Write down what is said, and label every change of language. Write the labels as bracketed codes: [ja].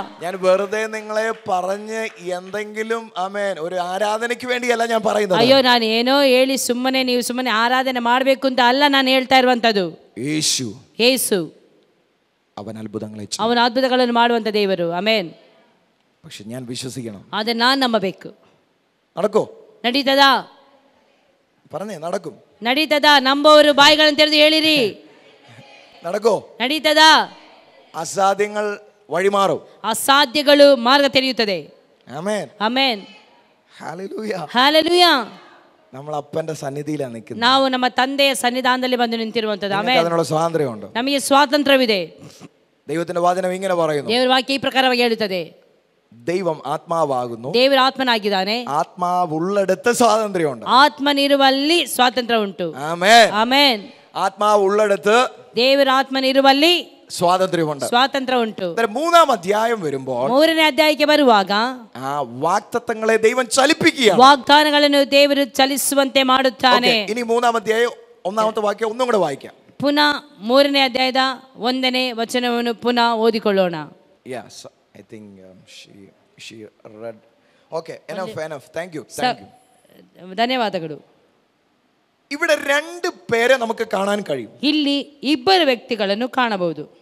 [ml] ഞാൻ വെറുതെ നിങ്ങളെ പറഞ്ഞ് എന്തെങ്കിലും ആമേൻ ഒരു ആരാധനയ്ക്ക് വേണ്ടിയല്ല ഞാൻ പറയുന്നത്. [kn] ಅಯ್ಯೋ, ನಾನು ಏನೋ ಹೇಳಿ ನೀವು ಸುಮ್ಮನೆ ಆರಾಧನೆ ಮಾಡಬೇಕು ಅಂತ ಅಲ್ಲ ನಾನು ಹೇಳ್ತಾ ಇರುವಂತದ್ದು. ಯೇಸು [ml] അവൻ അത്ഭുതങ്ങളെ ചെയ്യും. [kn] ಅವನ ಅದ್ಭುತಗಳನ್ನು ಮಾಡುವಂತ ದೇವರು. ಆಮೆನ್. [ml] പക്ഷെ ഞാൻ വിശ്വസിക്കണം. [kn] ಅದನ್ನ ನಾನು ನಂಬಬೇಕು. [ml] നടക്കോ? [kn] ನಡೀತದಾ? [ml] പറഞ്ഞേ, നടക്കും. [kn] ನಡೀತದಾ? ನಂಬೋರು ಬಾಯಿಗಳನ್ನು ತೆರೆದು ಹೇಳಿರಿ, [ml] നടക്കോ? [kn] ನಡೀತದಾ? [ml] അസാധ്യങ്ങൾ വഴിമാറും. [kn] ಅಸಾಧ್ಯಗಳು ಮಾರ್ಗ ತೆರೆಯುತ್ತದೆ. [ml] ആമേൻ, [kn] ಆಮೆನ್, [ml] ഹല്ലേലൂയ. [kn] ಹಲ್ಲೆಲೂಯಾ. [ml] നമ്മൾ അപ്പന്റെ സന്നിധിയിലാണ് നിൽക്കുന്നത്. [kn] ನಾವು ನಮ್ಮ ತಂದೆಯ ಸನ್ನಿಧಾನದಲ್ಲಿ ಬಂದು ನಿಂತಿರುವಂತದ್ದು. ಆಮೆನ್. [ml] അതിനുള്ള സ്വാതന്ത്ര്യമുണ്ട്. [kn] ನಮಗೆ ಸ್ವಾತಂತ್ರ್ಯವಿದೆ. [ml] ദൈവത്തിന്റെ വചനം ഇങ്ങനെ പറയുന്നു, [kn] ದೇವರ ವಾಕ್ಯ ಈ ಪ್ರಕಾರವಾಗಿ ಹೇಳುತ್ತದೆ, [ml] ദൈവം ആത്മാവാകുന്നു, [kn] ದೇವರ ಆತ್ಮನಾಗಿದ್ದಾನೆ, [ml] ആത്മാവുള്ളിടത്ത് സ്വാതന്ത്ര്യമുണ്ട്. [kn] ಆತ್ಮನಿರುವಲ್ಲಿ ಸ್ವಾತಂತ್ರ್ಯ ಉಂಟು. [ml] ആമേൻ, [kn] ಆಮೆನ್. [ml] ആത്മാവുള്ളിടത്ത് [kn] ದೇವರ ಆತ್ಮನಿರುವಲ್ಲಿ [ml] സ്വാതന്ത്ര്യമുണ്ട്. [kn] ಸ್ವಾತಂತ್ರ್ಯ ಉಂಟು. [ml] മൂന്നാം അധ്യായം വരുമ്പോൾ [kn] 3ನೇ ಅಧ್ಯಾಯಕ್ಕೆ ಬರುವಾಗ [ml] ആ വാഗ്ദത്തങ്ങളെ ദൈവം ചലിപ്പിക്കുകയാണ്. [kn] ವಾಗ್ದಾನಗಳನ್ನು ದೇವರು ಚಲಿಸುವಂತೆ ಮಾಡುತ್ತಾನೆ. [ml] ഇനി മൂന്നാം അധ്യായം ഒന്നാമത്തെ വാക്യം ഒന്നും കൂടെ വായിക്കാം. [kn] ಪುನಃ 3ನೇ ಅಧ್ಯಾಯದ 1ನೇ ವಚನವನ್ನು ಪುನಃ ಓದಿಕೊಳ್ಳೋಣ. [en] Yes, I think she read. Okay, enough. Thank you. [kn] ಧನ್ಯವಾದಗಳು. [ml] ഇവിടെ രണ്ട് പേരെ നമുക്ക് കാണാൻ കഴിയും. [kn] ಇಲ್ಲಿ ಇಬ್ಬರು ವ್ಯಕ್ತಿಗಳನ್ನು ಕಾಣಬಹುದು,